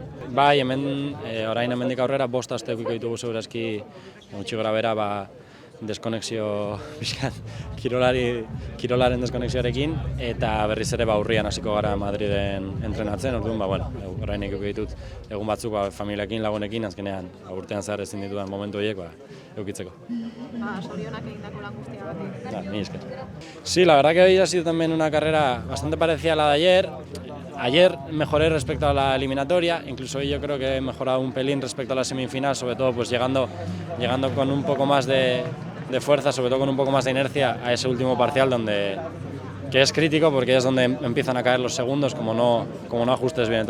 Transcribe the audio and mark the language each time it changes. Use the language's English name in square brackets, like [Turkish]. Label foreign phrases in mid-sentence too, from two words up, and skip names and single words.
[Basque] Bai, orain hemendik aurrera 5 aste edukiko ditugu segurazki gutxi gorabehera deskonexio pixkat kirolaren deskonexioarekin eta berriz ere urrian hasiko gara Madriden entrenatzen. Orduan, orain edukiko ditut egun batzuk familiarekin, lagunekin, azkenean urtean zehar ezin ditudan momentu horiek edukitzeko. Sorionak egindako lan guztiagatik. Mil esker. [Spanish] Sí, la verdad que hoy ha sido también una carrera bastante parecida a la de ayer. Ayer mejoré respecto a la eliminatoria, incluso hoy yo creo que he mejorado un pelín respecto a la semifinal, sobre todo llegando con un poco más de fuerza, sobre todo con un poco más de inercia a ese último parcial que es crítico porque es donde empiezan a caer los segundos como no ajustes bien.